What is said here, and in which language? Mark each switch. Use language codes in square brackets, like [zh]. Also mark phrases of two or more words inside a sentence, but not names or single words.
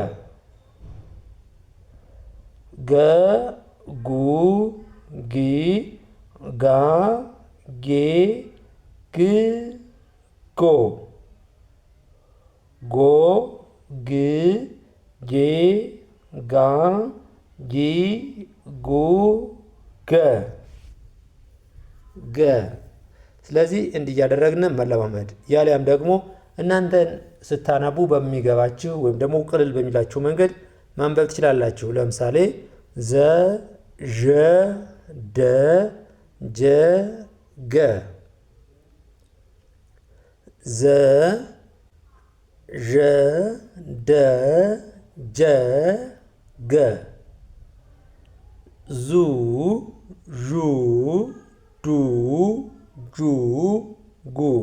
[am] ገ ጉ ጊ ጋ ጌ ግ ጎ ጎ ግ ጌ ጋ ጊ ጉ ገ ገ። ስለዚህ እንዲህ እያደረግን መለማመድ ያሊያም ደግሞ እናንተን ስታነቡ በሚገባችሁ ወይም ደግሞ ቅልል በሚላችሁ መንገድ ማንበብ ትችላላችሁ። ለምሳሌ ዘ ዠ ደ ጀ ገ ዘ ዠ ደ ጀ ገ ዙ ዡ ዱ ጁ ጉ